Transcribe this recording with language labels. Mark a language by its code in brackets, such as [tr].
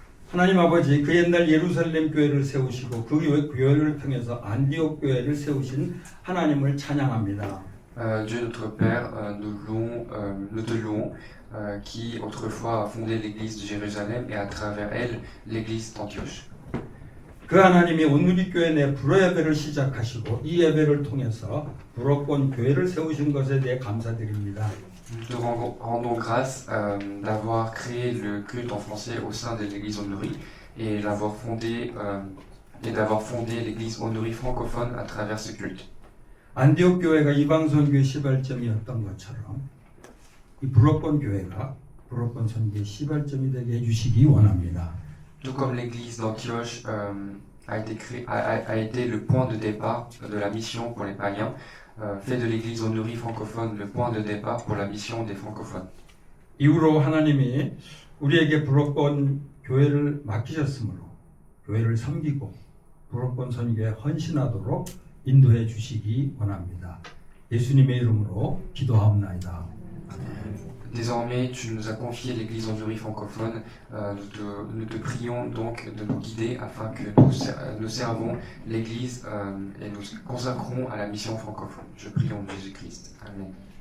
[ko] 하나님 아버지, 그 옛날 예루살렘 교회를 세우시고 그 교회를 통해서 안디옥 교회를 세우신 하나님을 찬양합니다. [fr] Dieu notre Père, nous te louons, qui autrefois a fondé l'église de Jérusalem et à travers elle l'église d'Antioche. [ko] 그 하나님이 온누리 교회 내 불어예배를 시작하시고 이 예배를 통해서 불어권 교회를 세우신 것에 대해 감사드립니다. [fr] Nous te rendons grâce d'avoir créé le culte en français au sein de l'église Onduri et d'avoir fondé l'église Onduri francophone à travers ce culte. [ko] 안디옥 교회가 이방 선교의 시발점이었던 것처럼 이 불어권 교회가 불어권 선교의 시발점이 되게 해주시기 원합니다. [fr] Tout comme l'église d'Antioche a été le point de départ de la mission pour les païens, fait de l'église Onduri francophone le point de départ pour la mission des francophones. [ko] 이후로 하나님이 우리에게 불어권 교회를 맡기셨으므로 교회를 섬기고 불어권 선교에 헌신하도록 인도해 주시기 원합니다. 예수님의 이름으로 기도하옵나이다. [fr] Désormais, tu nous as confié l'église Onduri francophone. Nous te prions donc de nous guider afin que nous servons l'église et nous consacrons à la mission francophone. Je prie en Jésus-Christ. Amen.